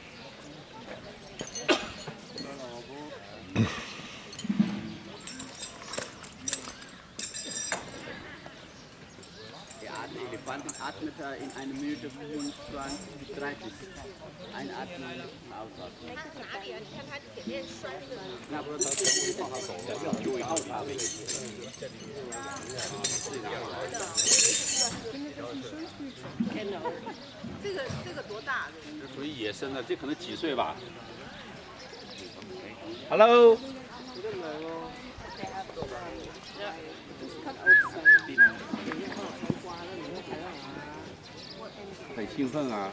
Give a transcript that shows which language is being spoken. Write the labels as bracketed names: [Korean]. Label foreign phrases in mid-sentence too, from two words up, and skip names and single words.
[German] Der Elefanten atmet in einer Minute 25 bis 30. Einatmen und ausatmen. Ja, aber das ist [Chinese] 不好走的，要注意好它危险。 [German] Genau. [Chinese] 这个多大？这属于野生的，这可能几岁吧。Hello。很兴奋啊！